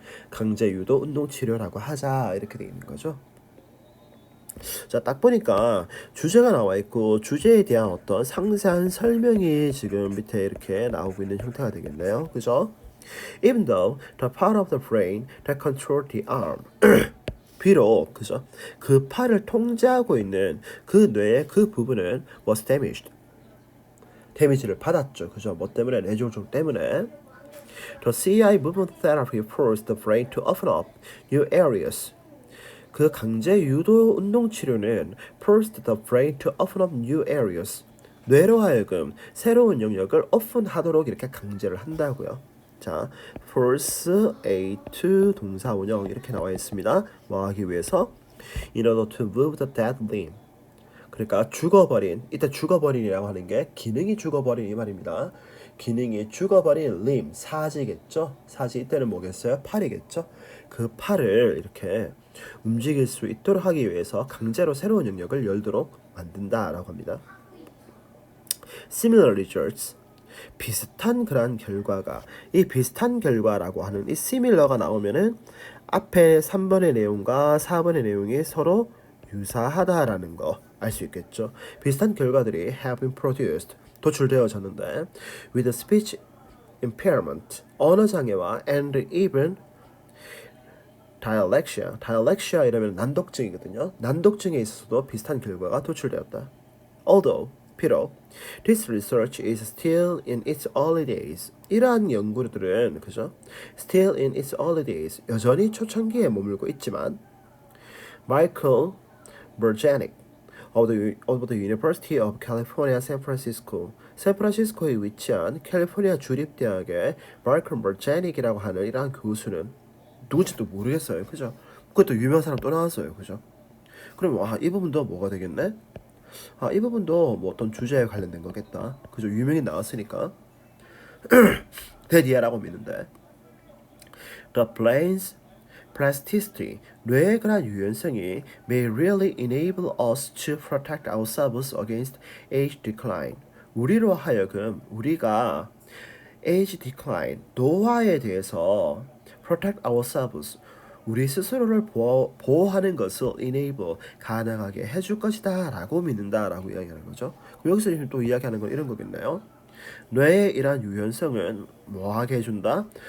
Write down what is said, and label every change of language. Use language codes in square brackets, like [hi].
[ko] 강제 유도 운동 치료라고 하자 이렇게 돼 있는 거죠. 자, 딱 보니까 주제가 나와 있고 주제에 대한 어떤 상세한 설명이 지금 밑에 이렇게 나오고 있는 형태가 되겠네요. 그죠? [en] Even though the part of the brain that controls the arm [ko] 비록 그죠? 그 팔을 통제하고 있는 그 뇌의 그 부분은 [en] was damaged [ko] 데미지를 받았죠. 그죠? 뭐 때문에? 뇌졸중 때문에. [en] The CI movement therapy forced the brain to open up new areas. [ko] 그 강제 유도 운동 치료는 [en] forced the brain to open up new areas. [ko] 뇌로 하여금 새로운 영역을 오픈하도록 이렇게 강제를 한다고요. 자, force A to 동사 원형 이렇게 나와 있습니다. 뭐 하기 위해서? [en] In order to move the dead limb. [ko] 그러니까 죽어버린 이때 죽어버린이라고 하는 게 기능이 죽어버린 이 말입니다. 기능이 죽어버린 limb 사지겠죠. 사지 이때는 뭐겠어요? 팔이겠죠. 그 팔을 이렇게 움직일 수 있도록 하기 위해서 강제로 새로운 영역을 열도록 만든다라고 합니다. [en] Similar results [ko] 비슷한 그런 결과가 이 비슷한 결과라고 하는 이 similar가 나오면은 앞에 3번의 내용과 4번의 내용이 서로 유사하다라는 거 알 수 있겠죠. 비슷한 결과들이 [en] have been produced [ko] 도출되어졌는데 [en] with speech impairment [ko] 언어 장애와 [en] and even dialexia [ko] 이러면 난독증이거든요. 난독증에 있어서도 비슷한 결과가 도출되었다. [en] Although [ko] 비록 [en] this research is still in its early days [ko] 이러한 연구들은 그죠? [en] still in its early days [ko] 여전히 초창기에 머물고 있지만 [en] Michael Bergenic of the University of California, San Francisco. [ko] 샌프란시스코에 위치한 캘리포니아 주립대학의 마이클 버제닉이라고 하는 이러한 교수는 누군지도 모르겠어요. 그죠? 그것도 유명한 사람 또 나왔어요. 그죠? 그럼 이 부분도 뭐가 되겠네? 이 부분도 뭐 어떤 주제에 관련된 거겠다. 그죠? 유명인 나왔으니까. 데디아라고 믿는데. [en] The brain's plasticity, [ko] 뇌의 그런 유연성이 [en] may really enable us to protect ourselves against age decline. [ko] 우리로 하여금 우리가 [en] age decline, [ko] 노화에 대해서 [en] protect ourselves, [ko] 우리 스스로를 보호하는 것을 enable, 가능하게 해줄 것이다 라고 믿는다라고 이야기하는 거죠. 여기서 또 이야기하는 건 이런 거겠네요. 뇌의 이러한 유연성은 뭐하게 해준다?